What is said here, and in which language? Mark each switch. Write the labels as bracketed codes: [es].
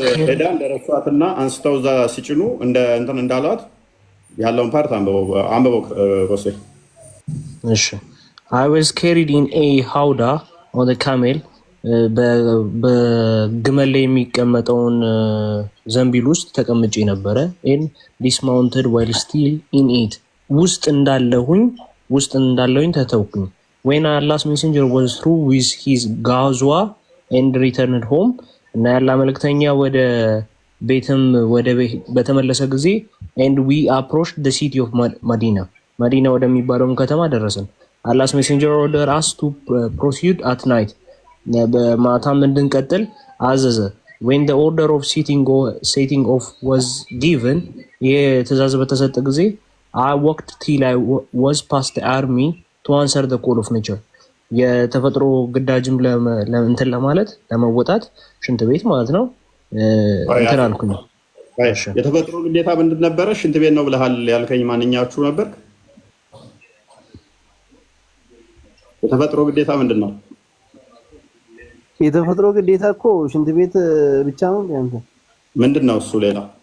[am] ሄዳ እንደረሷትና አንስተው እዛ ሲጭኑ እንትን እንዳሏት ያለውን ፓርት አንብበው ሮሴ። [en] እሺ I was carried in a howdah on the camel [am] በግመል ላይ የሚቀመጠውን ዘንቢል ውስጥ ተቀምጬ ነበረ። [en] in dismounted while still in it [am] ውስጥ እንዳለሁኝ ተተውኩኝ። [en] when Allah's messenger was through with his ghazwa and returned home [am] እና ያላ መልእክተኛ ወደ ቤትም በተመለሰ ጊዜ [en] and we approached the city of [am] መዲና ወደሚባለው ከተማ ደረስን። [en] Allah's messenger ordered us to proceed at night [am] በማታም እንድንቀጥል አዘዘ። [en] when the order of setting off was given [am] የትእዛዝ በተሰጠ ጊዜ [en] I walked till I was past the army to answer the call of nature [am] የተፈጥሮ ግዳጅም እንትን ለማለት ለመወጣት ሽንት ቤት ማለት ነው እንትን አልኩኝ። የተፈጥሮ ግዴታ ምንድን ነበረ? ሽንት ቤት ነው ብለሃል ያልከኝ ማንኛችሁ ነበር? የተፈጥሮ ግዴታ ምንድን ነው? የተፈጥሮ ግዴታ እኮ ሽንት ቤት ብቻ ነው። ያንተ ምንድን ነው እሱ? ሌላ